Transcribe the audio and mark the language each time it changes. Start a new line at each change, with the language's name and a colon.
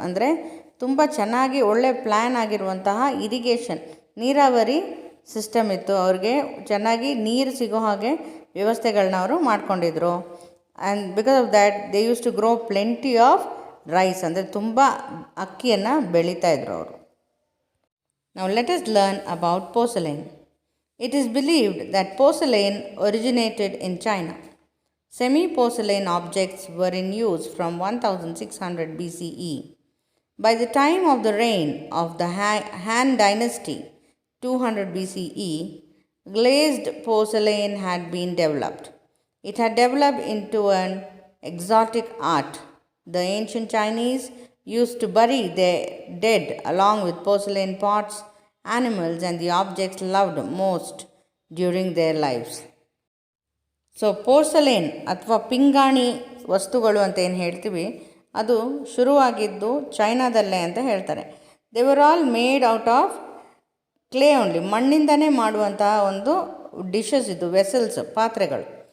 Kannada: ಅಂದರೆ ತುಂಬ ಚೆನ್ನಾಗಿ ಒಳ್ಳೆ ಪ್ಲ್ಯಾನ್ ಆಗಿರುವಂತಹ ಇರಿಗೇಷನ್, ನೀರಾವರಿ ಸಿಸ್ಟಮ್ ಇತ್ತು. ಅವ್ರಿಗೆ ಚೆನ್ನಾಗಿ ನೀರು ಸಿಗೋ ಹಾಗೆ ವ್ಯವಸ್ಥೆಗಳನ್ನ ಅವರು ಮಾಡ್ಕೊಂಡಿದ್ರು.
English: and because of that they used to grow plenty of rice,
Kannada: ಅಂದರೆ ತುಂಬ ಅಕ್ಕಿಯನ್ನು ಬೆಳೀತಾಯಿದ್ರು ಅವರು.
English: Now let us learn about porcelain. It is believed that porcelain originated in China. Semi-porcelain objects were in use from 1600 BCE. By the time of the reign of the Han dynasty, 200 BCE, glazed porcelain had been developed. It had developed into an exotic art. The ancient Chinese used to bury their dead along with porcelain pots, animals and the objects loved most during their lives.
Kannada: So ಪೋರ್ಸಲೇನ್ ಅಥವಾ ಪಿಂಗಾಣಿ ವಸ್ತುಗಳು ಅಂತ ಏನು ಹೇಳ್ತೀವಿ, ಅದು ಶುರುವಾಗಿದ್ದು ಚೈನಾದಲ್ಲೇ ಅಂತ ಹೇಳ್ತಾರೆ.
English: they were all made out of clay only,
Kannada: ಮಣ್ಣಿಂದನೇ ಮಾಡುವಂತಹ ಒಂದು ಡಿಶಸ್ ಇದು, ವೆಸಲ್ಸ್, ಪಾತ್ರೆಗಳು.